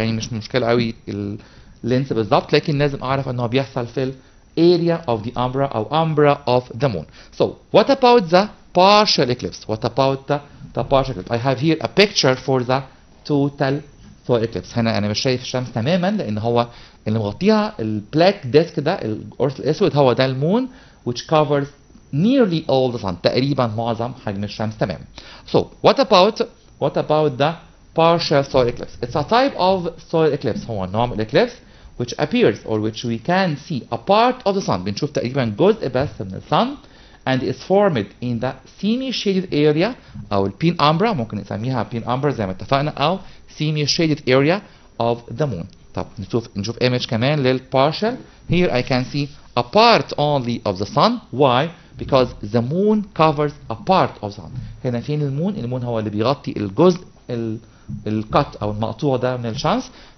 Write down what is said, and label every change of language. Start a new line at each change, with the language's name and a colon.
Arabic: يعني مش مشكلة قوي اللينس بالضبط، لكن لازم أعرف أنه بيحصل في ال
English: area of the umbra
Arabic: أو
English: umbra of the moon. So what about the partial eclipse? What about the partial eclipse? I have here a picture for the total solar eclipse.
Arabic: هنا أنا مش شايف الشمس تماما لأن هو اللي مغطيها البلاك ديسك ده، القرص الأسود، هو ده المون
English: which covers nearly all the sun.
Arabic: تقريبا معظم حجم الشمس تماما.
English: So what about the partial solar eclipse? It's a type of solar eclipse.
Arabic: هو نوع من الeclipse
English: which appears or which we can see a part of the sun.
Arabic: بنشوف تقريبا جزء بس من الsun,
English: and is formed in the semi-shaded area أو penumbra.
Arabic: ممكن نسميها penumbra زي ما اتفقنا، أو
English: semi-shaded area of the moon.
Arabic: طب نشوف image كمان للpartial.
English: Here I can see a part only of the sun. Why? Because the moon covers a part of the sun.
Arabic: هنا فين المون؟ المون هو اللي بيغطي الجزء القط أو المقطوع ده من الشمس.